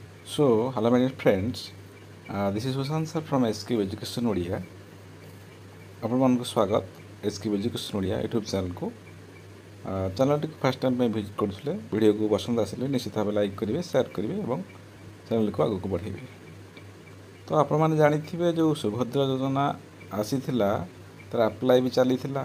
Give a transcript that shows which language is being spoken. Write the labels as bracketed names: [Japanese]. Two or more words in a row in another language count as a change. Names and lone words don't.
[English] So, hello my dear friends, this is Sushant sir from SQ Education Odia. [Odia] ଆପଣମାନଙ୍କୁ ସ୍ୱାଗତ SQ Education Odia ୟୁଟ୍ୟୁବ୍ ଚ୍ୟାନେଲକୁ। ଚ୍ୟାନେଲଟିକୁ ଫାର୍ଷ୍ଟ ଟାଇମ୍ ପାଇଁ ଭିଜିଟ୍ କରୁଥିଲେ, ଭିଡ଼ିଓକୁ ପସନ୍ଦ ଆସିଲେ ନିଶ୍ଚିତ ଭାବେ ଲାଇକ୍ କରିବେ, ସେୟାର କରିବେ ଏବଂ ଚ୍ୟାନେଲକୁ ଆଗକୁ ବଢ଼ାଇବେ। ତ ଆପଣମାନେ ଜାଣିଥିବେ ଯେଉଁ ସୁଭଦ୍ରା ଯୋଜନା ଆସିଥିଲା ତାର ଆପ୍ଲାଏ ବି ଚାଲିଥିଲା।